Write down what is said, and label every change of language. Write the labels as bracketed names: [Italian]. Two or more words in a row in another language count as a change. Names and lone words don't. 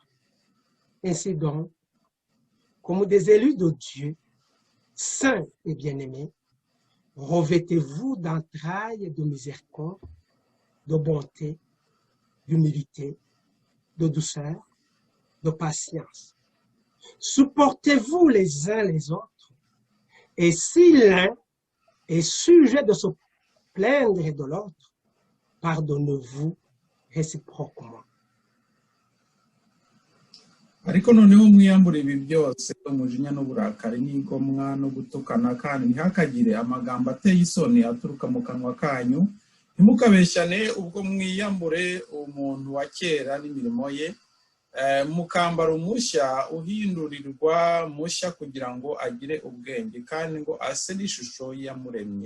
[French] Ainsi donc, comme des élus de Dieu, saints et bien-aimés, revêtez-vous d'entrailles de miséricorde, de bonté, d'humilité, de douceur, de patience. Supportez-vous les uns les autres, et si l'un est sujet de se plaindre de l'autre, pardonnez-vous réciproquement. [Kinyarwanda] ariko noneho mwiyambure ibi byose, umujinya n'uburakari n'igomwa no gutukana, kandi ntihakagire amagambo ateye isoni aturuka mu kanwa kanyu. Ntimukabeshyane ubwo mwiyambure umuntu wa kera n'imirimo ye, mukambara umushya uhindurirwa mushya kugira ngo agire ubwenge kandi ngo ase n'ishusho yamuremye.